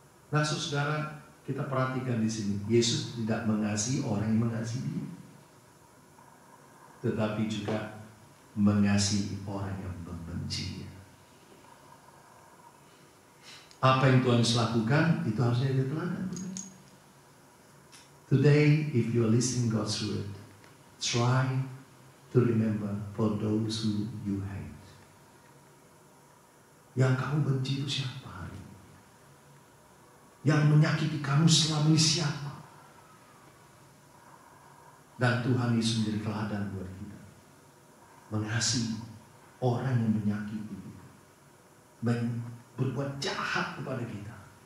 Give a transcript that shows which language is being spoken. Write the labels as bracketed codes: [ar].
[id] Nah, saudara, kita perhatikan di sini, Yesus tidak mengasihi orang yang mengasihi dia, tetapi juga mengasihi orang yang membenci dia. Apa yang Tuhan lakukan itu harusnya jadi teladan. [en] Today, if you are listening God's word, try to remember for those who you hate. [id] Yang kamu benci itu siapa hari ini? Yang menyakiti kamu selama ini siapa? Dan Tuhan Yesus menjadi teladan buat kita. Mengasihi orang yang menyakiti kita, berbuat jahat kepada kita.